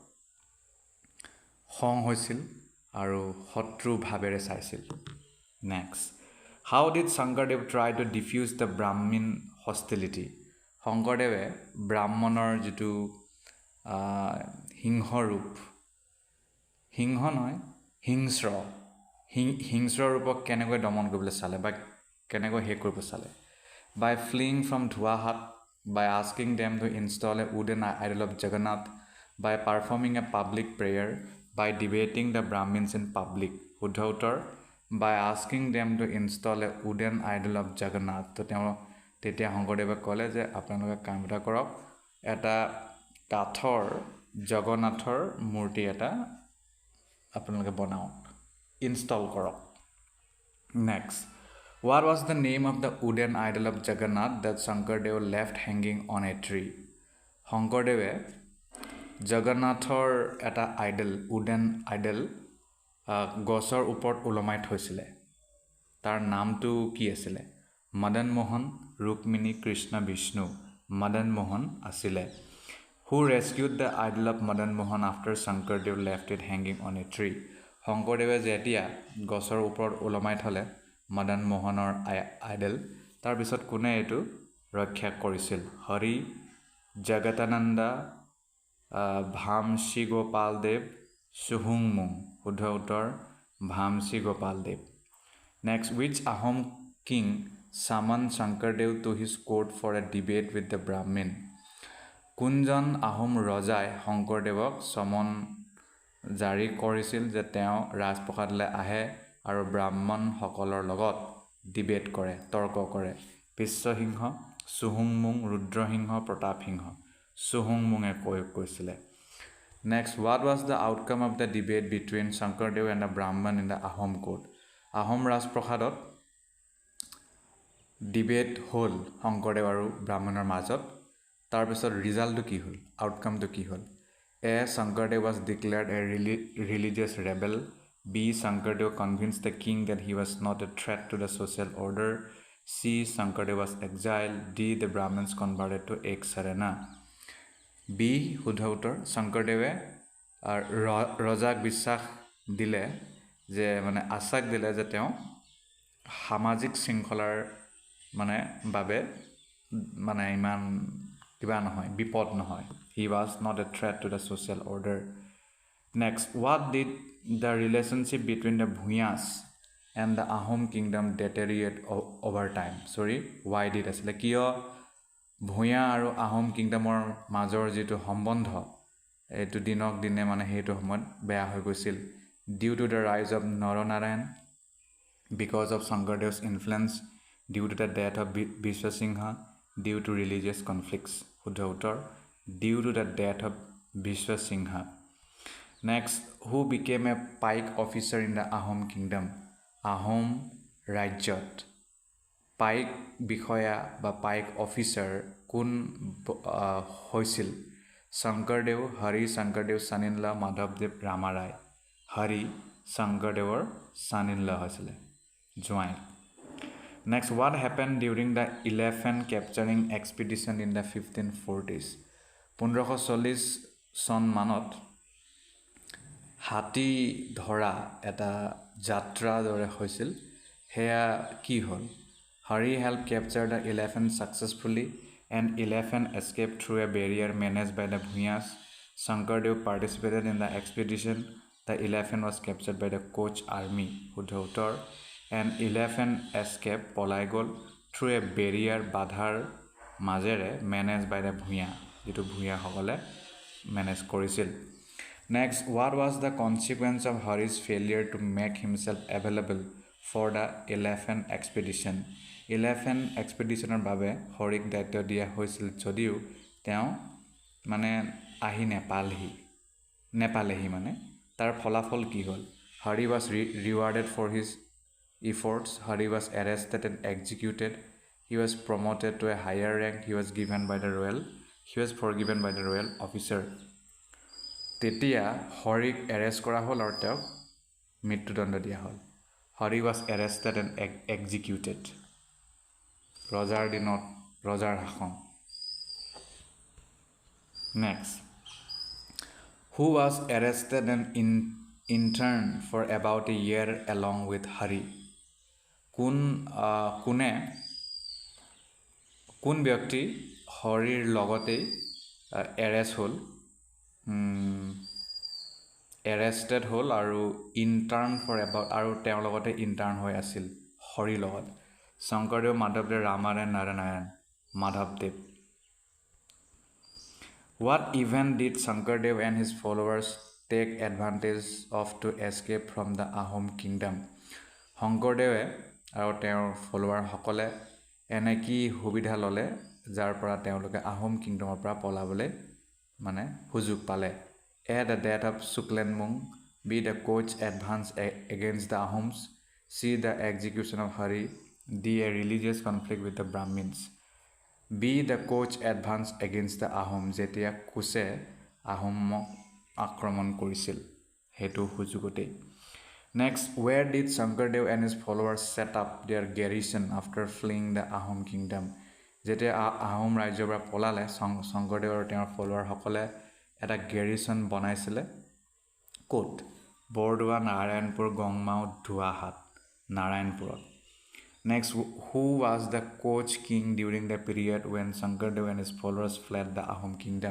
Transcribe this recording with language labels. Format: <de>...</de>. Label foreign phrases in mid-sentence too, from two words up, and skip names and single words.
<as>খং হৈছিল আৰু শত্ৰু ভাৱেৰে চাইছিল</as> <en>next how did Shankardev try to diffuse the Brahmin hostility</en> <as>শংকৰদেৱে ব্ৰাহ্মণৰ যিটো সিংহৰূপ সিংহ নহয় হিংস্ৰ ৰূপক কেনেকৈ দমন কৰিবলৈ চালে বা কেনেকৈ শেষ কৰিব চালে</as> <en>by fleeing from Dhuahat, by asking them to install a wooden idol of Jagannath, by performing a public prayer, by debating the Brahmins in public.</en> <as>শুদ্ধ উত্তৰ,</as> <en>by asking them to install a wooden idol of Jagannath.</en> <as>তো তেওঁ তেতিয়া শংকৰদেৱে ক'লে যে আপোনালোকে কাম এটা কৰক এটা কাঠৰ জগন্নাথৰ মূৰ্তি এটা আপোনালোকে বনাওক ইনষ্টল কৰক নেক্সট</as> <en>What was the name of the wooden idol of Jagannath that Shankardeva left hanging on a tree?</en> <as>শংকৰদেৱে জগন্নাথৰ এটা</as> <en>wooden idol</en> <as>গছৰ ওপৰত ওলমাই থৈছিলে তাৰ নামটো কি আছিলে মদন মোহন ৰুক্মিণী কৃষ্ণ বিষ্ণু মদন মোহন আছিলে</as> <en>Who rescued the idol of Madan Mohan after Shankardeva left it hanging on a tree?</en> <as>শংকৰদেৱে যেতিয়া গছৰ ওপৰত ওলমাই থলে মদন মোহনৰ আইডল তাৰ পিছত কোনে এটো ৰক্ষা কৰিছিল হৰি জগতানন্দ ভামসি গোপাল দেৱ সুহুংমুং শুদ্ধ উত্তৰ ভামসি</as> <en>গোপাল দেৱ নেক্সট which Ahom king summoned Shankardev to his court for a debate with the Brahmin কোনজন</en> <as>আহোম ৰজাই শংকৰদেৱক সমন জাৰি কৰিছিল যে তেওঁ ৰাজপ্ৰসাদলৈ আহে আৰু ব্ৰাহ্মণসকলৰ লগত ডিবেট কৰে তৰ্ক কৰে বিশ্বসিংহ সুহুংমুং ৰুদ্ৰসিংহ প্ৰতাপসিংহ সুহুংমুঙে কৈছিলে নেক্সট</as> <en>what was the outcome of the debate between Shankardev and the Brahman in the Ahom court</en> <as>আহোম ৰাজপ্ৰসাদত ডিবেট হ'ল শংকৰদেৱ আৰু ব্ৰাহ্মণৰ মাজত তাৰ পিছত ৰিজাল্টটো কি হ'ল আউটকামটো কি হ'ল A.</as> <en>Shankardev was declared a religious rebel. B. Shankardev convinced the king that he was not a threat to the social order. C. Shankardev was exiled. D. The Brahmins converted to Eksarana.</en> <as>B. শুদ্ধ উত্তৰ শংকৰদেৱে ৰজাক বিশ্বাস দিলে যে মানে আশ্বাস দিলে যে তেওঁ সামাজিক শৃংখলাৰ মানে বাবে মানে ইমান কিবা নহয় বিপদ নহয়</as> <en>he was not a threat to the social order next what did the relationship between the Bhuyas and the Ahom kingdom deteriorate over time sorry why did asle kiyo Bhuya</en> <as>আৰু Ahom kingdomৰ মাজৰ যেটো সম্বন্ধ এটো দিনক দিনে মানে হেতু সময়ত বেয়া হৈ গৈছিল</as> <en>due to the rise of Naranarayan because of Shankardev's influence due to the death of Vishwasingha due to religious conflicts</en> <as>শুদ্ধ উত্তৰ</as> <en>due to the death of Vishwasingha next who became a pike officer in the Ahom kingdom</en> <as>Ahom ৰাজ্যত পাইক বিষয়া বা পাইক অফিচাৰ কোন হৈছিল শংকৰদেৱ হৰি শংকৰদেৱ সানিনলা মাধৱদেৱ ৰামাৰায় হৰি শংকৰদেৱৰ সানিনলা হৈছিল জোৱাই</as> <en>Next, what happened during the elephant capturing expedition in the 1540s?</en> <as>1540 চন মানত হাতী ধৰা এটা যাত্ৰা দৰে হৈছিল হেয়া কি হ'ল</as> <en>Hari helped capture the elephant successfully and elephant escaped through a barrier managed by the Bhuyas. Shankardev participated in the expedition. The elephant was captured by the Koch army.</en> <as>শুদ্ধ উত্তৰ</as> <en>An elephant escaped</en> <as>পলাই গ'ল</as> <en>through a barrier</en> <as>বাধাৰ মাজেৰে</as> <en>managed by the Bhuya</en> <as>যেটো ভূঞা সকলে মেনেজ কৰিছিল</as> <en>Next, what was the consequence of Hari's failure to make himself available for the elephant expedition?</en> <as>Elephant expeditionৰ বাবে হৰিক দায়িত্ব দিয়া হৈছিল যদিও তেওঁ মানে আহি নেপালেহি মানে তাৰ ফলাফল কি হ'ল</as> <en>Hari was rewarded for his efforts. Hari was arrested and executed. He was promoted to a higher rank. He was forgiven by the royal officer.</en> <as>তেতিয়া হৰিক এৰেষ্ট কৰা হ'ল আৰু তেওঁক মৃত্যুদণ্ড দিয়া হ'ল.</as> <en>হৰি was arrested and executed.</en> <as>ৰজাৰ দিনত ৰজাৰ শাসন.</as> <en>Next. Who was arrested and interned for about a year along with Hari?</en> <as>কোন ব্যক্তি হৰিৰ লগতেই এৰেষ্ট হ'ল, এৰেষ্টেড হ'ল আৰু</as> <en>intern for about</en> <as>আৰু তেওঁৰ লগতে ইণ্টাৰ্ণ হৈ আছিল হৰিৰ লগত? শংকৰদেৱ, মাধৱদেৱ, ৰামায়ণ, নাৰায়ণ, মাধৱদেৱ.</as> <en>What event did Shankardev and his followers take advantage of to escape from the Ahom kingdom?</en> <as>শংকৰদেৱে আৰু তেওঁৰ ফলোৱাৰসকলে এনে কি সুবিধা ল'লে যাৰ পৰা তেওঁলোকে আহোম কিংডমৰ পৰা পলাবলৈ সুযোগ পালে?</as> <en>A. The death of Suklenmung. B. The coach advance against the Ahoms. C. The execution of Hari. D. A religious conflict with the Brahmins. B. The coach advance against the Ahom.</en> <as>যেতিয়া কোচে আহোমক আক্ৰমণ কৰিছিল হেতু সুযোগতে.</as> <en>Next, where did Shankardev and his followers set up their garrison after fleeing the Ahom kingdom?</en> <as>যেতিয়া আহোম ৰাজ্যৰ পৰা পলালে শংকৰদেৱ আৰু তেওঁৰ ফলোৱাৰসকলে এটা গেৰিছন বনাইছিলে ক'ত? বৰদোৱা, নাৰায়ণপুৰ, গংমাও, ধুৱাহাট, নাৰায়ণপুৰত.</as> <en>Next, who was the coach king during the period when Shankardev and his followers fled the Ahom kingdom?</en>